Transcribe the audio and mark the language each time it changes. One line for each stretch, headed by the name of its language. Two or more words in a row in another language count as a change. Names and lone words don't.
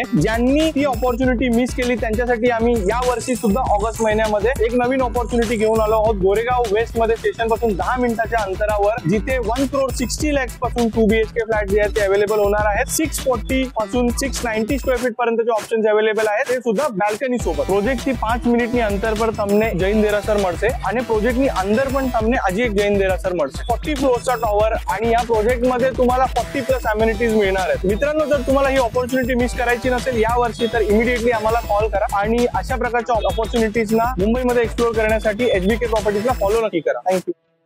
Marathi: ज्यांनी ती
English: opportunity miss
Marathi: केली त्यांच्यासाठी आम्ही या वर्षी सुद्धा ऑगस्ट महिन्यामध्ये एक नवीन अपॉर्च्युनिटी घेऊन आलो आहोत। गोरेगाव वेस्ट मध्ये स्टेशन पासून 10 मिनिटाच्या अंतरावर, जिथे 1,60,00,000 पासून
English: 2 BHK flat
Marathi: जे आहेत ते अवेलेबल होणार आहेत। 640 पासून 690
English: square feet
Marathi: पर्यंतचे ऑप्शन्स अवेलेबल आहेत, ते सुद्धा बाल्कनी सोबत।
Gujarati: પ્રોજેક્ટ કી 5 મિનિટની અંતર પર તમને જૈન દેરાસર મળશે અને પ્રોજેક્ટની અંદર પણ તમને હજી એક જૈન દેરાસર મળશે।
Marathi: 40 फ्लोअरचा टॉवर आणि या प्रोजेक्ट मध्ये तुम्हाला 40+ अम्युनिटीज मिळणार आहेत। मित्रांनो, जर तुम्हाला ही
English: opportunity miss
Marathi: करायची नसेल या वर्षी तर इमिडिएटली आम्हाला कॉल करा आणि अशा प्रकारच्या अपॉर्च्युनिटीजना मुंबईमध्ये एक्सप्लोर करण्यासाठी HBK प्रॉपर्टीजला फॉलो नक्की करा।
English: thank you.